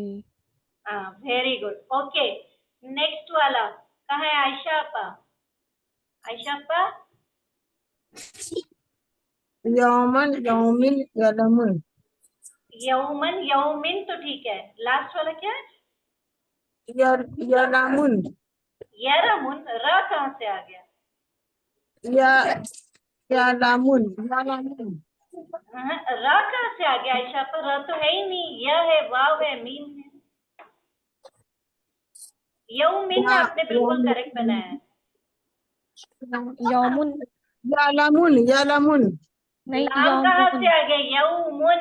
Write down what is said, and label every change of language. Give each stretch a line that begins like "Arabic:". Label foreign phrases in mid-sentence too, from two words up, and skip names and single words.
Hindi: हाँ
English: very good.
Hindi: ओके नेक्स्ट वाला कहाँ है? आयशा अपा, आयशा अपा
Arabic: يومًا يومٍ يعلمُ. يومًا يومٍ
Hindi: तो ठीक है, लास्ट वाला क्या है?
Arabic: यलामुन
Hindi: यरमुन, र कहाँ से आ गया?
Arabic: يا يعلمُ يعلمُ.
Hindi: र कहाँ से आ गया आयशा अपा? र तो है ही नहीं, य है, वाव है, मीम है। यौमिन आपने बिल्कुल करेक्ट बनाया है।
Arabic: यौमुन يعلمُ يعلمُ
Hindi: नहीं लाम कहाँ से आ गया? यौमुन,